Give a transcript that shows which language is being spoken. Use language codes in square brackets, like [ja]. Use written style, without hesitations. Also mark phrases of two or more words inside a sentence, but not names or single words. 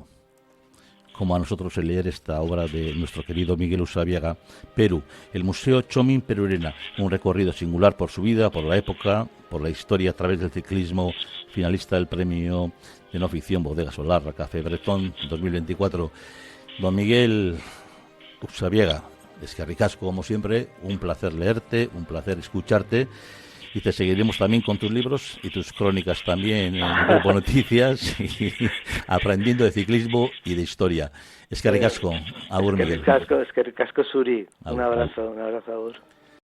[es] Como a nosotros el leer esta obra de nuestro querido Miguel Usabiaga, Perú, el Museo Txomin Perurena, un recorrido singular por su vida, por la época, por la historia a través del ciclismo, finalista del premio de no ficción Bodega Solarra, Café Bretón 2024. [eu] Don Miguel Usabiaga, eskerrik asko, [es] como siempre, un placer leerte, un placer escucharte. Y te seguiremos también con tus libros y tus crónicas también en Grupo Noticias, y aprendiendo de ciclismo y de historia. [eu] Eskerrik asko, agur Miguel. Eskerrik asko, Suri. [es] Un abrazo, a vos.